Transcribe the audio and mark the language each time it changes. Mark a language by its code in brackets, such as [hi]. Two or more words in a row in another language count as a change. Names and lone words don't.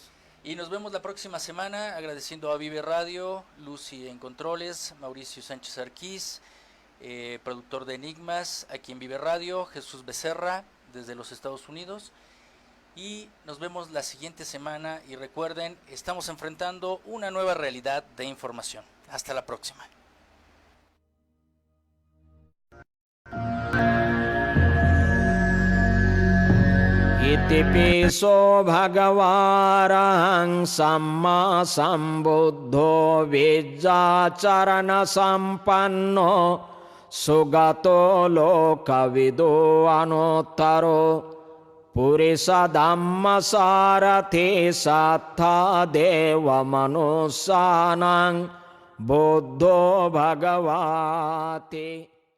[es] Y nos vemos la próxima semana, agradeciendo a Vive Radio, Lucy en Controles, Mauricio Sánchez Arquís, productor de Enigmas, aquí en Vive Radio, Jesús Becerra, desde los Estados Unidos. Y nos vemos la siguiente semana y recuerden, estamos enfrentando una nueva realidad de información. Hasta la próxima. [pi] Itipiso bhagavārahang samma sambuddho vijjācarana sampanno sugato lokavido anuttaro purisa dhamma sarathi sattha deva manussanang buddho bhagavati.